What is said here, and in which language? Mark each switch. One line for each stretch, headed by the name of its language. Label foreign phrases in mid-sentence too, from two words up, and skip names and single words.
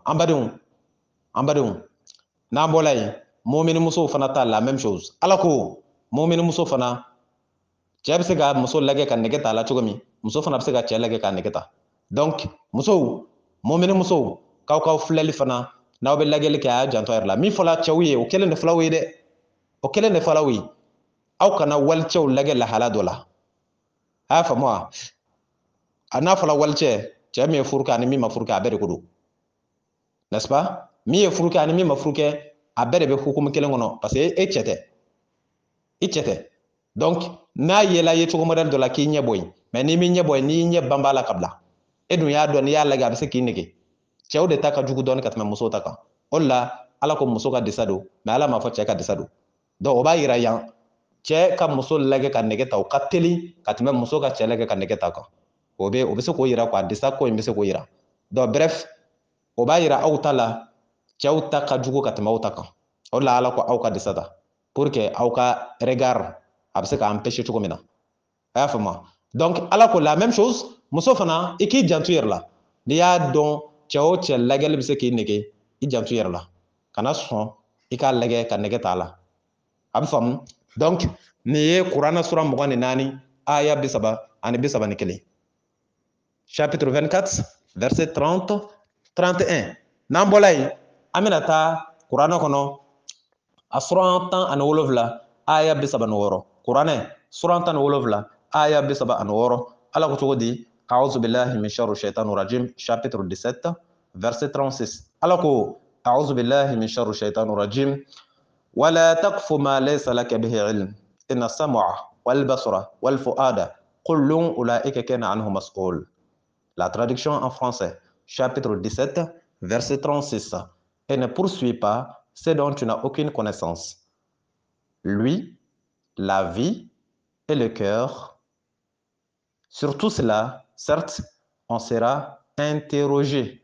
Bambara: An badenw n'an bɔra yen mumini musow fana ta
French: la même chose.
Bambara: Ala ko mumini muso fana cɛ bɛ se ka muso lajɛ ka nege t'a la cogo min muso fana bɛ se ka cɛ lajɛ ka nege ta. Donc musow mumini musow k'aw filɛli fana n'aw bɛ lajɛli kɛ a y'a janto a yɛrɛ la. Min fɔla cɛw ye o kelen de fɔla ye dɛ. O kelen de fɔla ye. Aw kana walicɛw lajɛ lahala dɔ la. A y'a faamu wa? A n'a fɔla walicɛ cɛ min ye furu kɛ ani min ma furu kɛ a bɛɛ de ko don. N'est-ce pas? Min ye furu kɛ ani min ma furu kɛ a bɛɛ de bɛ hukumu kelen kɔnɔ
French: parce que
Bambara: e cɛ tɛ. I cɛ tɛ. Donc n'a yela ye cogo modèle dɔ la k'i ɲɛ bɔ yen mais n'i m'i ɲɛ bɔ yen n'i ɲɛ ban b'a la ka bila e dun y'a dɔn n'i y'a lajɛ a bɛ se k'i nege. Cɛw de ta ka jugu dɔɔni ka tɛmɛ musow ta kan. O de la ala ko muso ka disa don mais ala m'a fɔ cɛ ka disa don. Donc o b'a yira yan cɛ ka muso lajɛ ka nege ta o ka teli ka tɛmɛ muso ka cɛ lajɛ ka nege ta kan. O bɛ se k'o yira quoi disa ko in bɛ se k'o yira. Donc bref o b'a yira aw ta la cɛw ta ka jugu ka tɛmɛ aw ta kan. O de la ala ko aw ka disa ta
French: pour que
Bambara: aw ka regard a bɛ se ka empêcher cogo min na. A y'a faamu. Donc ala ko
French: la même chose
Bambara: muso fana i k'i janto yɛrɛ la. N'i y'a dɔn cɛ o cɛ lajɛli bɛ se k'i nege i janto yɛrɛ la. Kana sɔn i k'a lajɛ ka nege t'a la. A bɛ faamu. Donc nin ye kuranɛ sura 24 aya 31.
French: Chapitre 24 verset 30-31.
Bambara: N'an bɔla yen an bɛna taa kuranɛ kɔnɔ a sura 17 aya 36. Kuranɛ sura 17 aya 36 ala ko cogo di
Arabic: أعوذ بالله من شر الشيطان الرجيم
French: chapitre 17 verset 36.
Bambara: ala ko
Arabic: أعوذ بالله من شر الشيطان الرجيم ولا تقف ما ليس لك به علم إن السمع والبصر والفؤاد كل أولئك كان عنه مسؤول.
French: La traduction en français, chapitre 17, verset 36. Et ne poursuis pas ce dont tu n'as aucune connaissance. Lui, la vie et le cœur. Sur tout cela, certes, on sera interrogé.